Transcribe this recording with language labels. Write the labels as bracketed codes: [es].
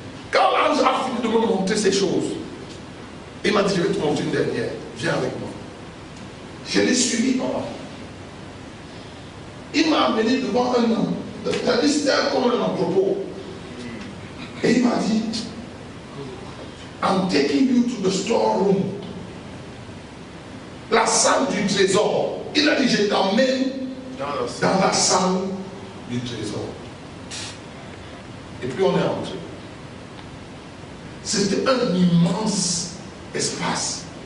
[fr] Quand l'ange a fini de me montrer ces choses, il m'a dit, je vais te montrer une dernière, viens avec moi. Je l'ai suivi pendant. Il m'a amené devant un homme. C'était comme un entrepôt. Et il m'a dit, [en] I'm taking you to the storeroom. [fr] La salle du trésor. Il a dit, je t'emmène dans la salle du trésor. Et puis on est entré. C'était un immense espace.